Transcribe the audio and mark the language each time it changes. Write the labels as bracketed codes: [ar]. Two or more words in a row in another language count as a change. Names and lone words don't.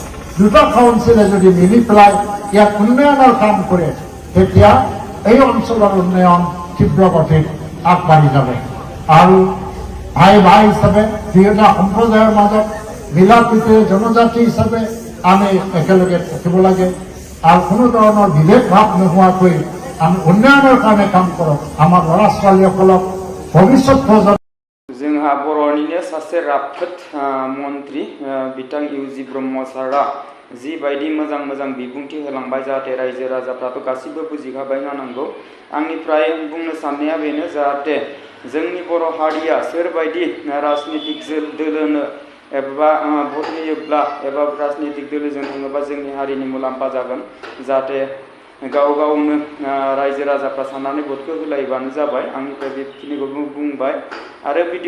[as] দুটা কাউন্সিলে যদি মিলি পেলাই ইয়াত উন্নয়নৰ কাম কৰে তেতিয়া এই অঞ্চলৰ উন্নয়ন তীব্ৰ গতিত আগবাঢ়ি যাব আৰু ভাই ভাই হিচাপে দুয়োটা সম্প্ৰদায়ৰ মাজত মিলা প্ৰীতিৰে জনজাতি হিচাপে আমি একেলগে থাকিব লাগে আৰু কোনো ধৰণৰ বিভেদ ভাৱ নোহোৱাকৈ আমি উন্নয়নৰ কাৰণে কাম কৰক আমাৰ ল'ৰা ছোৱালীসকলক ভৱিষ্যত প্ৰজন্ম [brx] जोंहा बर'निनो सासे राफोद मन्त्रि बिथां इउजि ब्रह्म सारा जिबायदि मोजां मोजां बिबुंथि होलांबाय जाहाथे रायजो राजाफ्राथ' गासिबो बुजिखाबाय जानांगौ आंनिफ्राय बुंनो साननाया बेनो जाहाथे जोंनि बर' हारिया सोरबायदि राजनितिक दोलोनो एबा भट होयोब्ला एबा राजनितिक दोलोजों थाङोबा जोंनि हारिनि मुलाम्फा जागोन जाहाथे गाव गावनो रायजो राजाफ्रा साननानै भटखौ होलायबानो जाबाय आंनिफ्राय बेखिनिखौ बुंबाय आरो